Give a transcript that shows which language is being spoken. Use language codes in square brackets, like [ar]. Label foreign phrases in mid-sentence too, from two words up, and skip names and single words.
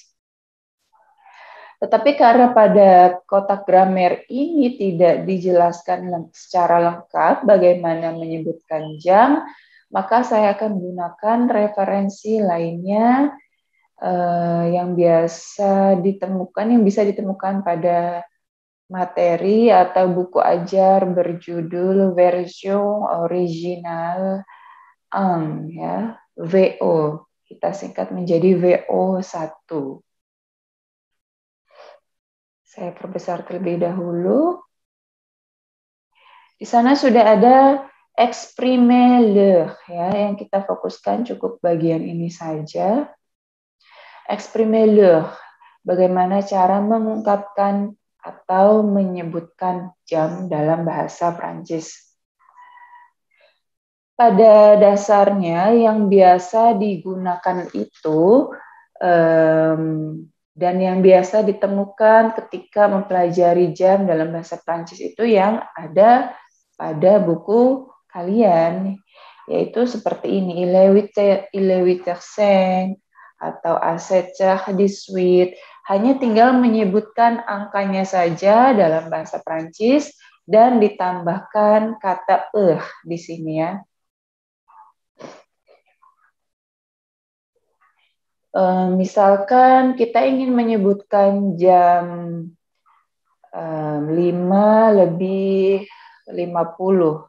[id] Tetapi karena pada kotak gramer ini tidak dijelaskan secara lengkap bagaimana menyebutkan jam, maka saya akan gunakan referensi lainnya yang bisa ditemukan pada materi atau buku ajar berjudul Version Original ya, VO. Kita singkat menjadi VO1. Saya perbesar terlebih dahulu. Di sana sudah ada [fr] exprimer l'heure [id] ya, yang kita fokuskan cukup bagian ini saja. [fr] Exprimer l'heure, [id] bagaimana cara mengungkapkan atau menyebutkan jam dalam bahasa Prancis. Pada dasarnya yang biasa digunakan itu dan yang biasa ditemukan ketika mempelajari jam dalam bahasa Prancis itu yang ada pada buku kalian, yaitu seperti ini, [fr] il est 8h05 atau à 7h18. [id] Hanya tinggal menyebutkan angkanya saja dalam bahasa Prancis dan ditambahkan kata di sini ya. Misalkan kita ingin menyebutkan jam 5:50.